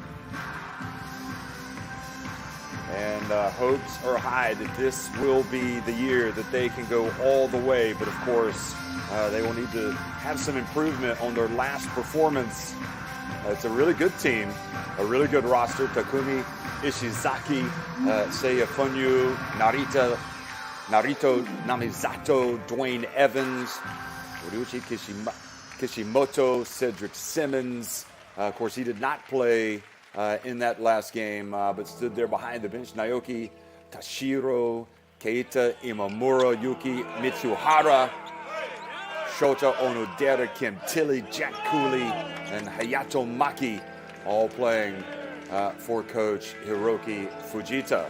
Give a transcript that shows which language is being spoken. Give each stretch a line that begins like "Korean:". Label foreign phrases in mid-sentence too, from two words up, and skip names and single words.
English: And hopes are high that this will be the year that they can go all the way. But of course, they will need to have some improvement on their last performance. It's a really good team, a really good roster. Takumi Ishizaki, Seiya Funyu, Narito Namizato, Dwayne Evans, Ryuichi Kishimoto, Cedric Simmons. Of course, he did not play in that last game, but stood there behind the bench. Naoki Tashiro, Keita Imamura, Yuki Mitsuhara, Shota Onodera, Kim Tilly, Jack Cooley, and Hayato Maki, all playing for coach Hiroki Fujita.